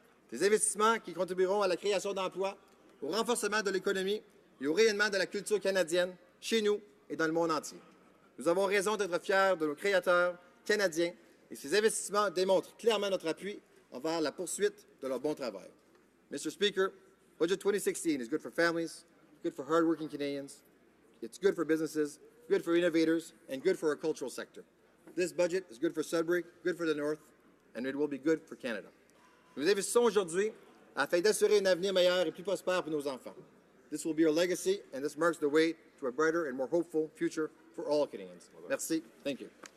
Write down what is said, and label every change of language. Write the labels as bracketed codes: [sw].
[fr] Des investissements qui contribueront à la création d'emplois, au renforcement de l'économie et au rayonnement de la culture canadienne chez nous et dans le monde entier. Nous avons raison d'être fiers de nos créateurs canadiens et ces investissements démontrent clairement notre appui envers la poursuite de leur bon travail. [en] Mr. Speaker, Budget 2016 is good for families, good for hardworking Canadians, it's good for businesses, good for innovators, and good for our cultural sector. This budget is good for Sudbury, good for the North, and it will be good for Canada. [fr] Nous investissons aujourd'hui afin d'assurer un avenir meilleur et plus prospère pour nos enfants. [en] This will be our legacy, and this marks the way to a brighter and more hopeful future for all Canadians. [fr] Merci. [en] Thank you.